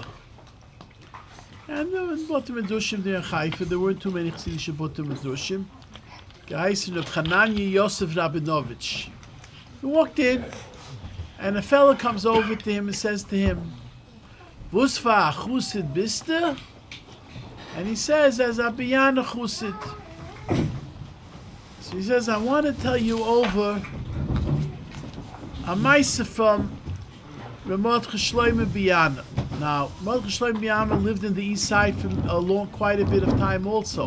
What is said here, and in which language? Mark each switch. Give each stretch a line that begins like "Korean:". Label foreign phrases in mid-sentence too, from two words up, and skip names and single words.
English: And there was Botim Medushim there in Haifa. There weren't too many Chassidish Botim Medushim. Guys from Chananya Yosef Rabinovich. He walked in, and a fellow comes over to him and says to him,
Yiddish: "וואָס פֿאַר חסיד ביסטו?"
English: And he says, "As a biyana chusid." So he says, "I want to tell you over a maisa from Motzai'i Shabbos Biyana." Now, Motzai'i Shabbos Biyana lived in the east side for quite a bit of time also.